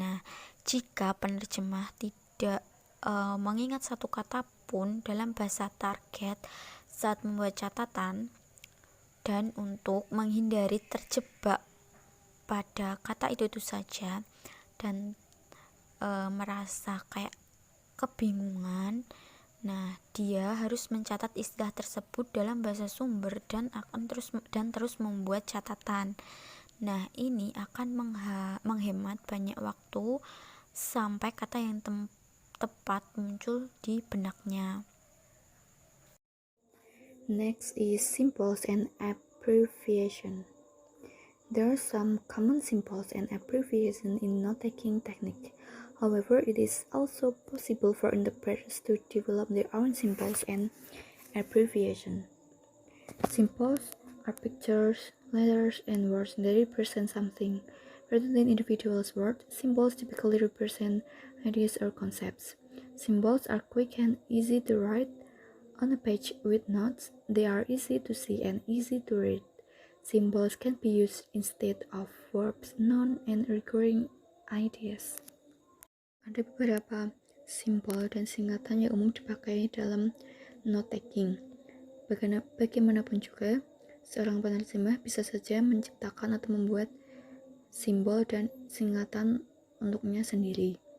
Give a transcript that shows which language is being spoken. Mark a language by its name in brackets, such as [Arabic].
[Indonesian] Nah, jika penerjemah tidak mengingat satu kata pun dalam bahasa target saat membuat catatan, dan untuk menghindari terjebak pada kata itu saja dan merasa kayak kebingungan, nah dia harus mencatat istilah tersebut dalam bahasa sumber dan terus membuat catatan. Nah, ini akan menghemat banyak waktu sampai kata yang tepat muncul di benaknya. [English] Next is symbols and abbreviation. There are some common symbols and abbreviations in note-taking technique. However, it is also possible for interpreters to develop their own symbols and abbreviations. Symbols are pictures, letters, and words that represent something. Rather than individual words, symbols typically represent ideas or concepts. Symbols are quick and easy to write on a page with notes. They are easy to see and easy to read. Symbols can be used instead of verbs, nouns, and recurring ideas. [Indonesian] Ada beberapa simbol dan singkatan yang umum dipakai dalam note taking. Bagaimanapun juga, seorang penerjemah bisa saja menciptakan atau membuat simbol dan singkatan untuknya sendiri.